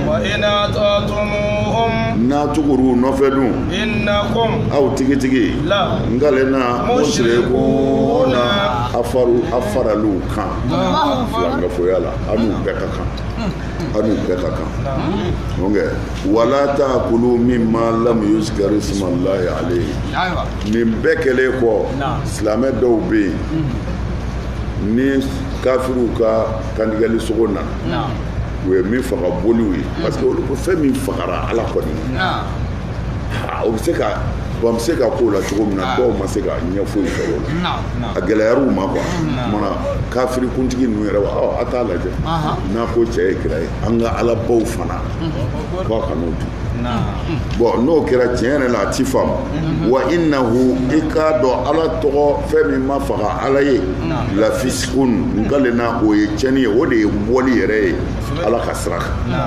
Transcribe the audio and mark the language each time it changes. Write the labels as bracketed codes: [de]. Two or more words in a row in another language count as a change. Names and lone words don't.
[ar] وإن أطعتموهم [bm] n'a tuguru nɔfɛ dun innakum aw tigitigi ngalena mushrikuna a faraliw kan filangafoya la an'u bɛɛ ka kan donc [ar] ولا تأكلوا مما لم يذكر اسم الله عليه [bm] nin bɛɛ kɛlen kɔ silamɛ dɔw bɛ yen ni kafiru ka kandigali sogo na u ye min faga boliw ye [fr] parce que [bm] olu ko fɛn min fagara ala kɔni o bɛ se ka bon bɛ se ka k'o la cogo min na dɔw ma se ka ɲɛ foyi sɔrɔ o la a gɛlɛyar'u ma quoi mana kafiri kuntigi ninnu yɛrɛ a t'a lajɛ n'a ko cɛ ye kira ye an ka ala baw fana k'a ka n'o dun bon n'o kɛra tiɲɛ yɛrɛ la a ti faamu [ar] وإنه [bm] i k'a dɔn ala tɔgɔ fɛn min ma faga ala ye lafisikun nkale na o ye tiɲɛni ye o de ye bɔli yɛrɛ ye ala ka sira kan